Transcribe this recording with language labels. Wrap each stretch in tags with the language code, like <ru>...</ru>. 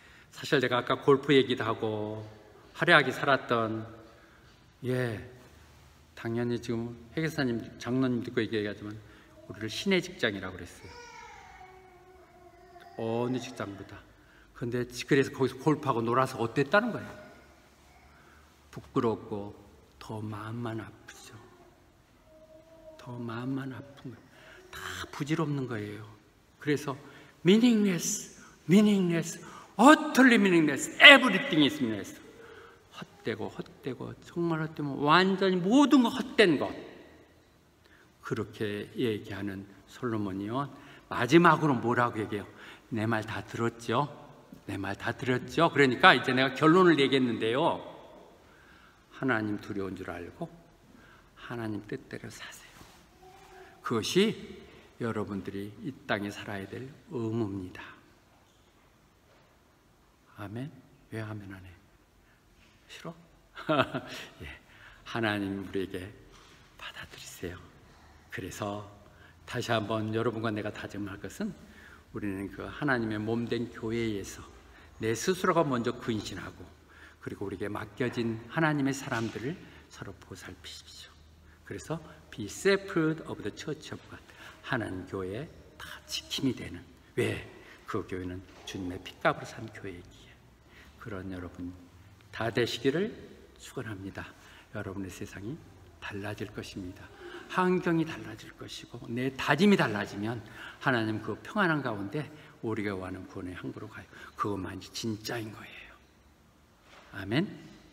<ko>사실 제가 아까 골프 얘기도 하고 화려하게 살았던, 당연히 지금 회계사님, 장로님 듣고 얘기하지만 우리를 신의 직장이라고 그랬어요. 어느 직장보다. 근데 그래서 거기서 골프하고 놀아서 어땠다는 거예요? 부끄럽고 더 마음만 아프죠. 더 마음만 아픈 거예요. 다 부질없는 거예요. 그래서</ko> <en>meaningless, utterly meaningless, everything is meaningless.</en> <ko>헛되고 정말 헛되면 완전히 모든 거 헛된 것. 그렇게 얘기하는 솔로몬이요, 마지막으로 뭐라고 얘기해요? 내 말 다 들었죠? 내 말 다 들었죠? 그러니까 이제 내가 결론을 얘기했는데요. 하나님 두려운 줄 알고 하나님 뜻대로 사세요. 그것이 여러분들이 이 땅에 살아야 될 의무입니다. 아멘? 왜 아멘 안 해? 싫어? 예, 하나님 우리에게 받아들이세요. 그래서 다시 한번 여러분과 내가 다짐할 것은 우리는 그 하나님의 몸된 교회에서 내 스스로가 먼저 근신하고 그리고 우리에게 맡겨진 하나님의 사람들을 서로 보살피십시오. 그래서</ko> <en>be separate of the church of God.</en> <ko>하나님 교회에 다 지킴이 되는. 왜? 그 교회는 주님의 핏값으로 산 교회이기에. 그런 여러분 다 되시기를 축원합니다. 여러분의 세상이 달라질 것입니다. 환경이 달라질 것이고 내 다짐이 달라지면 하나님 그 평안한 가운데 우리가 원하는 구원의 항구로 가요. 그것만이 진짜인 거예요. 아멘.</ko>